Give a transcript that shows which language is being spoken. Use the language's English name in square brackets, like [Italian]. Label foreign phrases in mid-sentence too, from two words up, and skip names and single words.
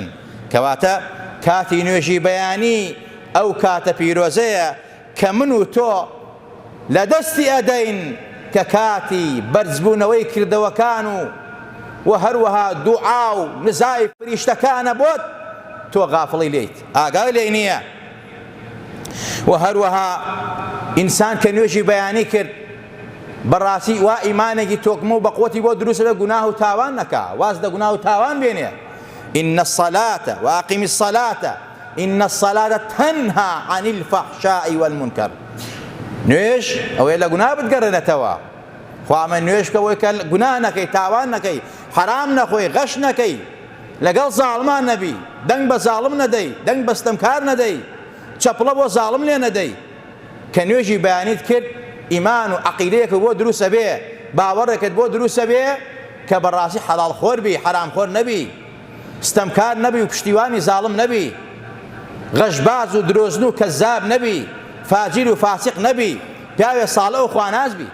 [Central Kurdish] کەواتە کاتی نوێژی بەیانی ئەو کاتە پیرۆزەیە کە من و تۆ لە دەستی ئەدەین کە کاتی بەرزبوونەوەی کردەوەکان و هەروەها دوعا و نزای فریشتەکانە بۆت تۆ غافڵی لێیت، ئاگای لێی نییە. و هەروەها ئینسان کە نوێژی بەیانی کرد بەڕاستی وا ئیمانێکی تۆکمە و بەقوەتی بۆ دروستە لە گوناه و تاوان نەکا، واز لە گوناه و تاوان بێنێ. [Arabic] إن الصلاة وأقم الصلاة إن الصلاة تنهى عن الفحشاء والمنكر. [Central Kurdish] نوێژ ئەوەیە لە گوناه بتگەڕێنێتەوە. خوا ئەمە نوێژ بکەوەی کە گوناه نەکەی، تاوان نەکەی، حرام نەخۆی، غەش نەکەی، لەگەڵ زاڵمان نەبی، دەنگ بە زاڵم نەدەی، دەنگ بە ستەمکار نەدەی، چەپڵە بۆ زاڵم لێ نەدەی. کە نوێژی بەیانیت کرد ئیمان و عەقیدەیەک بۆ دروستە بێ، باوەڕێکت بۆ دروستە بێ کە بەڕاستی حەڵال خۆر بی، حرام خۆر نەبی، ستەمکار نەبی و پشتیوانی زاڵم نەبی، غەشباز و درۆزن و کەزاب نەبی، فاجیر و فاسق نەبی، پیاوێ ساڵە و خواناز بی.